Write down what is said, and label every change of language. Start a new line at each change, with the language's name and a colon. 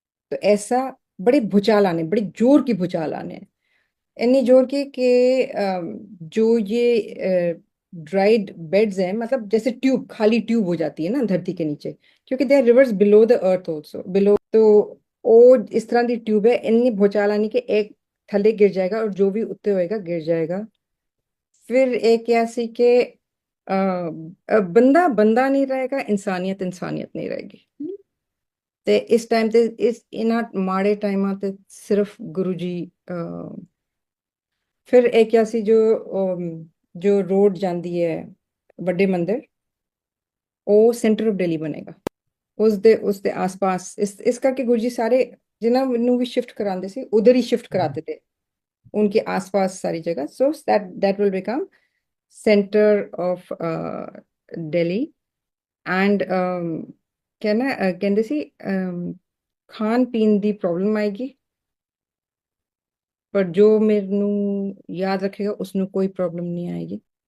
Hindi: तो ऐसा बड़े भूचाल आने, बड़े जोर की भूचाल आने हैं, इतनी जोर की कि जो ये ड्राइड बेड्स हैं, मतलब जैसे ट्यूब, खाली ट्यूब हो जाती है ना धरती के नीचे, क्योंकि
English: they are rivers below the earth also,
Hindi: below. तो वो इस तरह की ट्यूब है, इतनी भूचाल आनी कि एक थले गिर जाएगा और जो भी उत्ते होएगा गिर जाएगा। फिर एक ऐसी कि बंदा बंदा नहीं रहेगा, इंसानियत इंसानियत नहीं रहेगी।
Punjabi: ਤੇ ਇਸ ਟਾਈਮ ਤੇ ਇਸ ਇਹਨਾਂ ਮਾੜੇ ਟਾਈਮਾਂ ਤੇ ਸਿਰਫ ਗੁਰੂ ਜੀ ਫਿਰ ਇਹ ਕਿਹਾ ਸੀ ਜੋ ਰੋਡ ਜਾਂਦੀ ਹੈ ਵੱਡੇ ਮੰਦਿਰ, ਉਹ ਸੈਂਟਰ ਆਫ ਦਿੱਲੀ ਬਣੇਗਾ। ਉਸ ਦੇ ਆਸ-ਪਾਸ ਇਸ ਕਰਕੇ ਗੁਰੂ ਜੀ ਸਾਰੇ ਜਿਨ੍ਹਾਂ ਨੂੰ ਵੀ ਸ਼ਿਫਟ ਕਰਾਉਂਦੇ ਸੀ ਉਧਰ ਹੀ ਸ਼ਿਫਟ ਕਰਾਤੇ थे।
Hindi: उनके आसपास सारी जगह,
English: so that will become centre of Delhi
Hindi: and कहते सी खान पीन दी प्रॉब्लम आएगी, पर जो मेनू याद रखेगा उसमें कोई प्रॉब्लम नहीं आएगी।